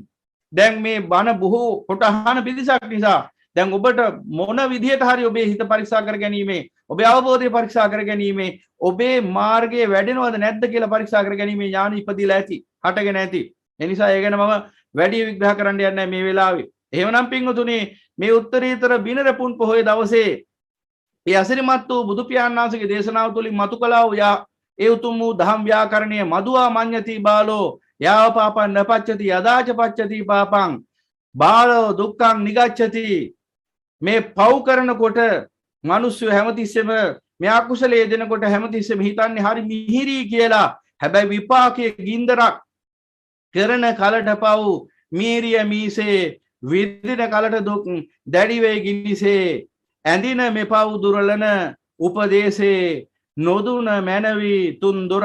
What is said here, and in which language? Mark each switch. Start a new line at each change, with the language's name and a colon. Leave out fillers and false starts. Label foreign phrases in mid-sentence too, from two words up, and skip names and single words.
Sinhala: දැන් මේ බණ බොහෝ කොට අහන පිරිසක් නිසා දැන් ඔබට මොන විදිහට හරි ඔබේ හිත පරීක්ෂා කර ගැනීමේ, ඔබේ අවබෝධය පරීක්ෂා කර ගැනීමේ, ඔබේ මාර්ගයේ වැඩෙනවද නැද්ද කියලා පරීක්ෂා කර ගැනීමේ ඥාන ඉපදිලා ඇති, හටගෙන ඇති. ඒ නිසා ඒ ගැන මම වැඩි විග්‍රහ කරන්න යන්නේ මේ වෙලාවේ. එහෙමනම් පින්වතුනි, මේ උත්තරීතර බිනරපුන් පොහොය දවසේ ඒ අසිරිමත් වූ බුදු පියාණන් වහන්සේගේ දේශනාව තුළින් මතු කළා වූ ඒ උතුම් වූ දහම් ව්‍යාකරණය
Pali: මදුවා මඤ්ඤති බාලෝ යාව පාපං නපච්චති යදාච පච්චති පාපං බාලෝ දුක්ඛං නිගච්ඡති.
Sinhala: මේ පව් කරනකොට මිනිස්සු හැමතිස්සෙම මේ අකුසලයේ දෙනකොට හැමතිස්සෙම හිතන්නේ හරි මිහිරි කියලා. හැබැයි විපාකයේ ගින්දරක් කරන කලට පව් මීරිය මීසේ විදින කලට දුක් දැඩි වේ ගිනිසේ ඇඳින මෙපව් දුරලන උපදේශේ නොදුන මැනවි තුන් දොර